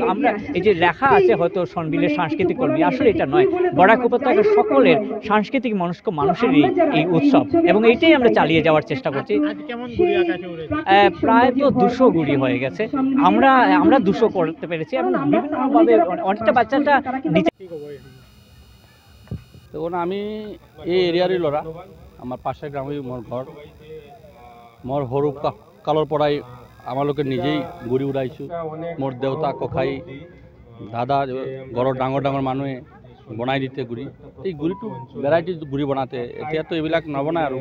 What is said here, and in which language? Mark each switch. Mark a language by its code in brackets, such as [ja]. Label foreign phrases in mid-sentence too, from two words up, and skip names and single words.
[bn] আমরা এই যে লেখা আছে হয়তো সনবিলের সাংস্কৃতিক কর্মী, আসলে এটা নয়, বরাক উপত্যকার সকলের সাংস্কৃতিক মানুষেরই এই উৎসব, এবং এইটাই আমরা চালিয়ে যাওয়ার চেষ্টা করছি। প্রায় তো 200 গুড়ি হয়ে গেছে, আমরা 200 করতে পেরেছি, এবং বিভিন্নভাবে অনেকটা বাচ্চাটা নিচে। তখন আমি এই এরিয়ারই [as] ল'ৰা, আমাৰ পাশের গ্রামেই মোৰ ঘৰ, মোৰ সৰু কালৰ পৰাই আমালোকে নিজেই গুড়ি উড়াইছোঁ। মোৰ দেউতা, ককাই, দাদা, ঘৰৰ ডাঙৰ মানুহে বনাই দিতে গুড়ি। এই গুড়িটো ভেৰাইটি গুড়ি বনাতে, এতিয়াতো এইবিলাক নবনায় আৰু।